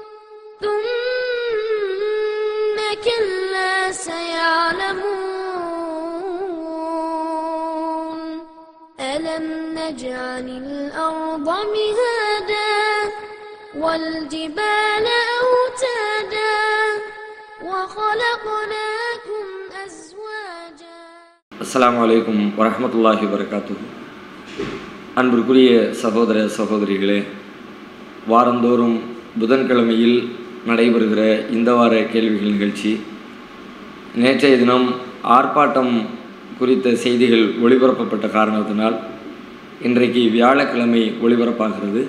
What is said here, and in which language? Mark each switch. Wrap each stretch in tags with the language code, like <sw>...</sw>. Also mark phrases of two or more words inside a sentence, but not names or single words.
<ar>ثم كلا سيعلمون ألم نجعل الأرض مهادا والجبال أوتادا وخلقناكم أزواجا. السلام عليكم ورحمة الله وبركاته.</ar> <ta>அன்பிற்குரிய சகோதர சகோதரிகளே, வாரந்தோறும் புதன்கிழமையில் நடைபெறுகிற இந்த வார கேள்விகள் நிகழ்ச்சி நேற்றைய தினம் ஆர்ப்பாட்டம் குறித்த செய்திகள் ஒளிபரப்பப்பட்ட காரணத்தினால் இன்றைக்கு வியாழக்கிழமை ஒளிபரப்பாகிறது.</ta>